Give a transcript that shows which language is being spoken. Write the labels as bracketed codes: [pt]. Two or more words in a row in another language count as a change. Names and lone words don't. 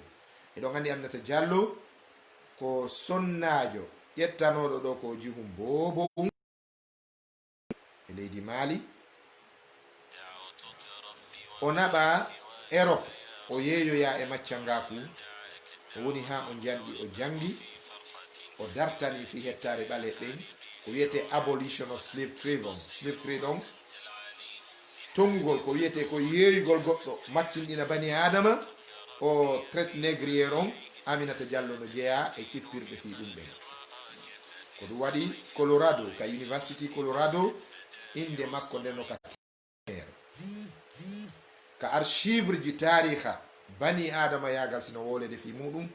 [ff] eɗon andi Aminata Diallo ko sonnajo ƴettanoɗo ɗo ko jihum bobo e leydi Mali. o naɓa Europe, o yeeyoya e maccangaku, o woni ha o janɗi, o jangi, o dartani fi hettare ɓale ɓen ko wiyete [en] abolition of slave trade [ff] on. [en] Slave trade [ff] on tongugol ko wiyete ko yeeygol goɗɗo maccinɗina bani adama, o [fr] traite négrier [ff] on. Aminata Diallo no jeeya e kippirɗe fi ɗum ɓen. ko ɗum waɗi Colorado, ka University Colorado, inde makko ndeno ka archive ji tariha bani adama yagal sino wolede fi muɗum.